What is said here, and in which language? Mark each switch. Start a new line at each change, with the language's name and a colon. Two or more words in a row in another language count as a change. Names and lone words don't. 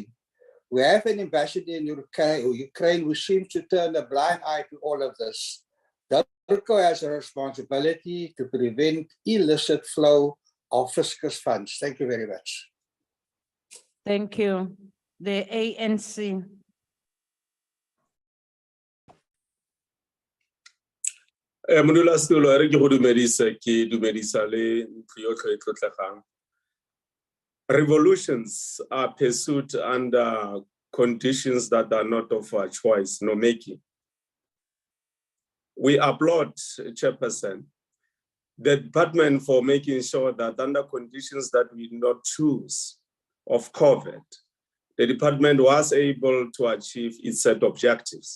English: We have an ambassador in Ukraine who seems to turn a blind eye to all of this. DIRCO has a responsibility to prevent illicit flow of fiscus funds. Thank you very much. thank you. The ANC,
Tswana: Monula Stulo, re ke go dumedisa ke dumedisa le ntlo yotlhe e tlotlegang.
English: Revolutions are pursued under conditions that are not of our choice, no making. We applaud, Chairperson, the department for making sure that under conditions that we did not choose of COVID, the department was able to achieve its set objectives.